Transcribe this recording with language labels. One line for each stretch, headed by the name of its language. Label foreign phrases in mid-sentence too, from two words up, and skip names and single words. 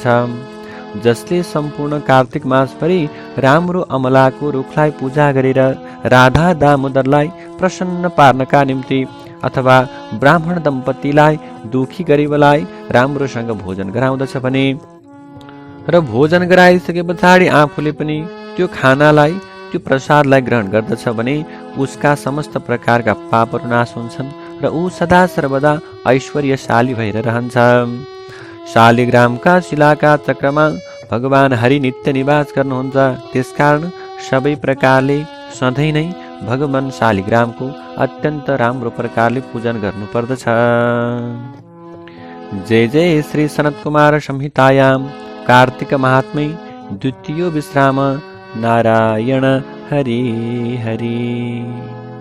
Nepali: जसले सम्पूर्ण कार्तिक मासभरि राम्रो अमलाको रुखलाई पूजा गरेर राधा दामोदरलाई प्रसन्न पार्नका निम्ति अथवा ब्राह्मण दम्पतिलाई, दुखी गरिबलाई राम्रोसँग भोजन गराउँदछ भने र भोजन गराइसके पछाडि आफूले पनि त्यो खानालाई त्यो प्रसादलाई ग्रहण गर्दछ भने उसका समस्त प्रकारका पापहरू नाश हुन्छन् र ऊ सदा सर्वदा ऐश्वर्यशाली भएर रहन्छ। शालिग्रामका शिलाका चक्रमा भगवान हरि नित्य निवास गर्नुहुन्छ। त्यसकारण सबै प्रकारले सधैँ नै भगवान शालिग्रामको अत्यन्त राम्रो प्रकारले पूजन गर्नुपर्दछ।
Sanskrit: जय जय श्री सनत कुमार संहितायां कार्तिक महात्म्ये द्वितीयो विश्राम नारायण हरि हरि।